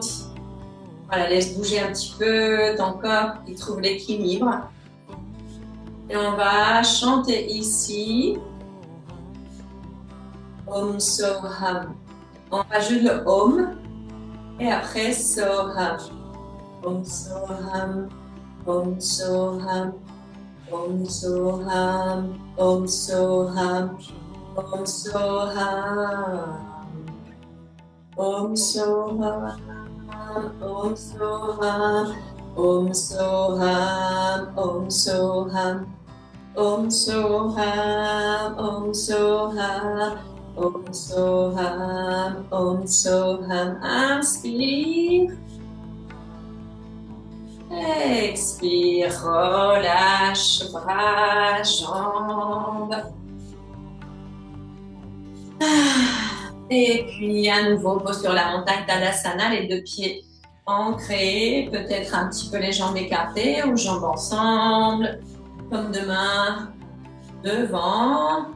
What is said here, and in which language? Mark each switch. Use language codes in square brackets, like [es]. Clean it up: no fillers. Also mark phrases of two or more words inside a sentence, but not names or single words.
[fr] Voilà, laisse bouger un petit peu ton corps qui trouve l'équilibre. Et on va chanter ici. [sa] ॐ सोऽहम्. [fr] On rajoute le Om et après Soham. [sa] ॐ सोऽहम्। ॐ सोऽहम्. ॐ सोऽहम्। ॐ सोऽहम्. ॐ सोऽहम्। ॐ सोऽहम्. ॐ सोऽहम्। ॐ सोऽहम्. ॐ सोऽहम्। ॐ सोऽहम्. ॐ सोऽहम्। ॐ सोऽहम्. ॐ सोऽहम्. [fr] Inspire. Expire, relâche, bras, jambes. Et puis à nouveau, pose sur la montagne Tadasana, les deux pieds ancrés, peut-être un petit peu les jambes écartées ou jambes ensemble, comme deux mains devant.